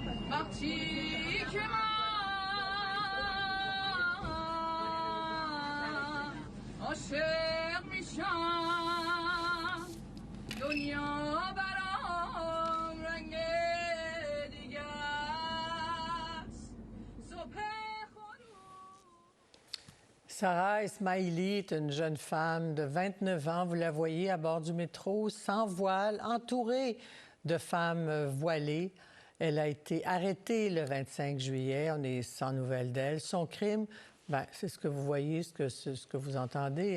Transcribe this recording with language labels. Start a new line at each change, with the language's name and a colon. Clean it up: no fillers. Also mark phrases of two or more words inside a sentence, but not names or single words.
Persian: عاشق میشم دنیا برام رنگ دیگه است صبح
French: Sarah Esmaili est une jeune femme de 29 ans. Vous la voyez à bord du métro, sans voile, entourée de femmes voilées. Elle a été arrêtée le 25 juillet. On est sans nouvelles d'elle. Son crime, c'est ce que vous voyez, ce que vous entendez.